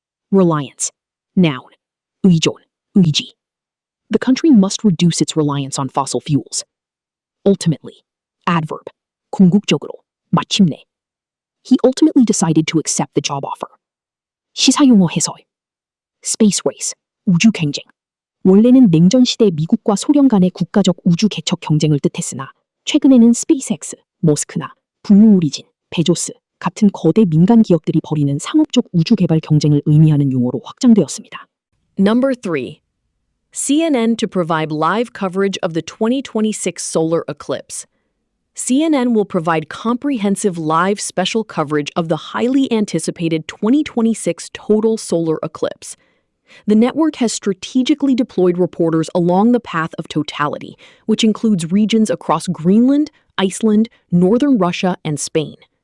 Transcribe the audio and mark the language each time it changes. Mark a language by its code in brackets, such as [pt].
[en] Reliance. Noun. [ko] 의존. 의지. [en] The country must reduce its reliance on fossil fuels. Ultimately. Adverb. [ko] 궁극적으로. 마침내. [en] He ultimately decided to accept the job offer. [ko] 시사용어 해설. [en] Space race. [ko] 우주 경쟁. 원래는 냉전 시대 미국과 소련 간의 국가적 우주 개척 경쟁을 뜻했으나 최근에는 스페이스X, 머스크나 블루 오리진, 베조스 같은 거대 민간 기업들이 벌이는 상업적 우주 개발 경쟁을 의미하는 용어로 확장되었습니다. [en] Number 3. CNN to provide live coverage of the 2026 solar eclipse. CNN will provide comprehensive live special coverage of the highly anticipated 2026 total solar eclipse. The network has strategically deployed reporters along the path of totality, which includes regions across Greenland, Iceland, northern Russia, and Spain.